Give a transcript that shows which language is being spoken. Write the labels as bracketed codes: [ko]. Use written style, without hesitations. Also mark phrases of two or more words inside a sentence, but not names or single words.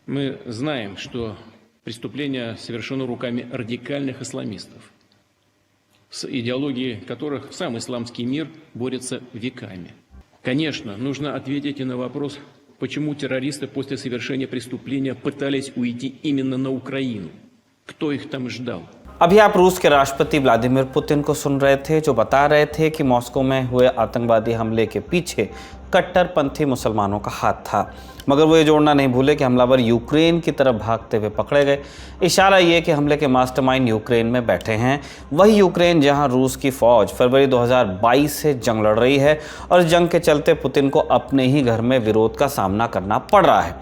[ru] Мы знаем, что преступление совершено руками радикальных исламистов, с идеологией которых сам исламский мир борется веками. Конечно, нужно ответить и на вопрос, почему террористы после совершения преступления пытались уйти именно на Украину. Кто их там ждал? [hi] अभी आप रूस के राष्ट्रपति व्लादिमीर पुतिन को सुन रहे थे, जो बता रहे थे कि मॉस्को में हुए आतंकवादी हमले के पीछे कट्टरपंथी मुसलमानों का हाथ था। मगर वो ये जोड़ना नहीं भूले कि हमलावर यूक्रेन की तरफ भागते हुए पकड़े गए। इशारा ये कि हमले के मास्टरमाइंड यूक्रेन में बैठे हैं, वही यूक्रेन जहां रूस की फौज फरवरी 2022 से जंग लड़ रही है और इस जंग के चलते पुतिन को अपने ही घर में विरोध का सामना करना पड़ रहा है।